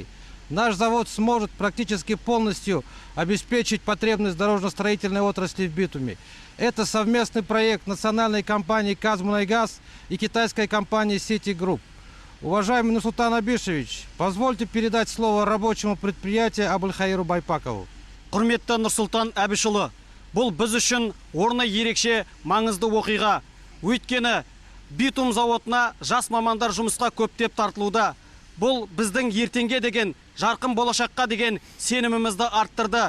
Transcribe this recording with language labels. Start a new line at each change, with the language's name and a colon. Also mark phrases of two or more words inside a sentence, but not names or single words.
Russian: Наш завод сможет практически полностью обеспечить потребность дорожно-строительной отрасли в битуме. Это совместный проект национальной компании «Казмунайгаз» и китайской компании «Сити Групп». Уважаемый Нурсултан Абишевич, позвольте передать слово рабочему предприятию Абылхайыру Байпакову.
Kazakh: Құрметті Нұрсұлтан Әбішұлы, бұл біз үшін орны ерекше маңызды оқиға. Өйткені битум зауытына жас мамандар жұмысқа көптеп тартылуда. Бұл біздің ертеңге деген, жарқын болашаққа деген сенімімізді арттырды.